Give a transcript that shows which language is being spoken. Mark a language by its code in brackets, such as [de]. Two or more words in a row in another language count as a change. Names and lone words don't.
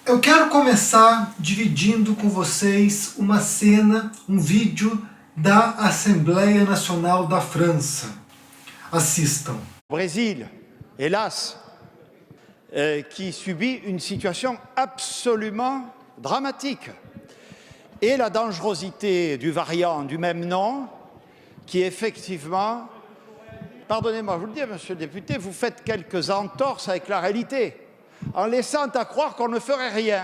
[pt] Eu quero começar dividindo com vocês uma cena, um vídeo da Assembleia Nacional da França. Assistam. [fr] Brésil, hélas, qui subit une situation absolument dramatique. Et la dangerosité du variant du même nom, qui effectivement, pardonnez-moi, je vous le dis, monsieur le député, vous faites quelques entorses avec la réalité, en laissant à croire qu'on ne ferait rien.